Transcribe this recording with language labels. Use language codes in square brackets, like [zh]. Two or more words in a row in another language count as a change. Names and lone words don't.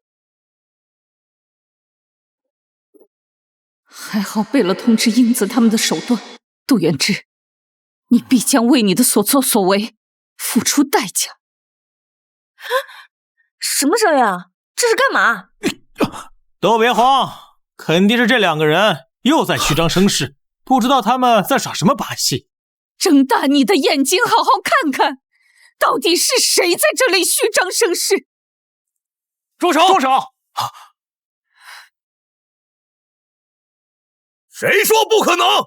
[zh] 還好背了通知英子他們的手段，杜遠志，你必將為你的所作所為付出代價。什麼聲音啊？這是幹嘛？都別慌，肯定是這兩個人又在虛張聲勢，不知道他們在耍什麼把戲。睜大你的眼睛，好好看看，到底是誰在這裡虛張聲勢？住手！住手！誰說不可能？